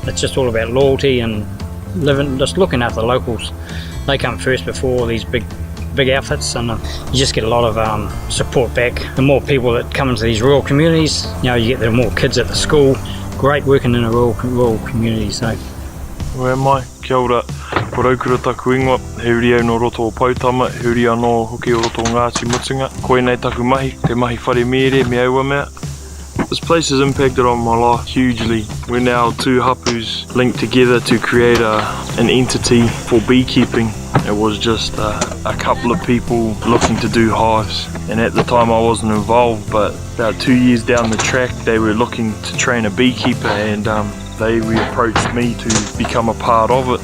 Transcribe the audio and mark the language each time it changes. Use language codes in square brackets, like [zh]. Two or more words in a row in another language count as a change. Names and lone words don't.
[en] it's just all about loyalty and just looking after the locals. They come first before these big outfits, and you just get a lot of support back. The more people that come into these rural communities, you get the more kids at the school. Great working in a rural community. So. [mi] Ue mai, kia ora, ko raukura taku ingoa, he uri au no roto o Pautama, he uri anō hoki o roto o Ngāti Mutunga, koenei taku mahi, te mahi whare mere, me aua mea. [en] This place has impacted on my life hugely. We're now two hapus linked together to create an entity for beekeeping. It was just a couple of people looking to do hives, and at the time I wasn't involved, but about 2 years down the track they were looking to train a beekeeper, and they approached me to become a part of it.